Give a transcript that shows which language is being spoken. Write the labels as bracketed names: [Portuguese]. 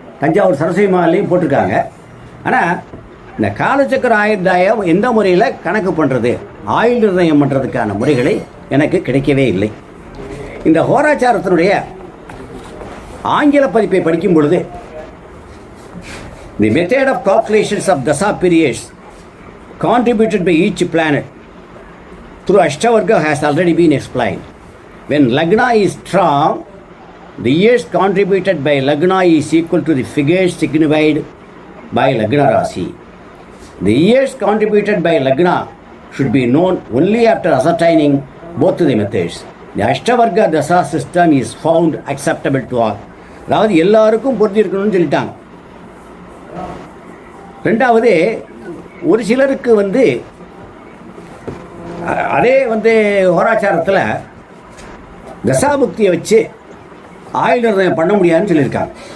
[Tamil] தஞ்சாவூர் சரஸ்வதி மகாலையும் போட்டிருக்காங்க. ஆனால் இந்த காலச்சக்கர ஆயுர்தாயம் எந்த முறையில் கணக்கு பண்ணுறது, ஆயுள் நிர்ணயம் பண்ணுறதுக்கான முறைகளை எனக்கு கிடைக்கவே இல்லை. இந்த ஹோராச்சாரத்தினுடைய ஆங்கில பதிப்பை படிக்கும் பொழுது [English] The method of calculations of dasa periods contributed by each planet through Ashtavarga has already been explained. When Lagna is strong, the years contributed by Lagna is equal to the figures signified by Lagna Rasi. The years contributed by Lagna should be known only after ascertaining both the methods. The Ashtavarga Dasa system is found acceptable to all. [Tamil] அதாவது எல்லாருக்கும் பொருத்தி இருக்கணும்னு சொல்லிட்டாங்க. ரெண்டாவது, ஒரு சிலருக்கு அதே ஹோராச்சாரத்தில் தசாபுக்தியை வச்சு ஆயுள் நிர்ணயம் பண்ண முடியாதுன்னு சொல்லியிருக்காங்க.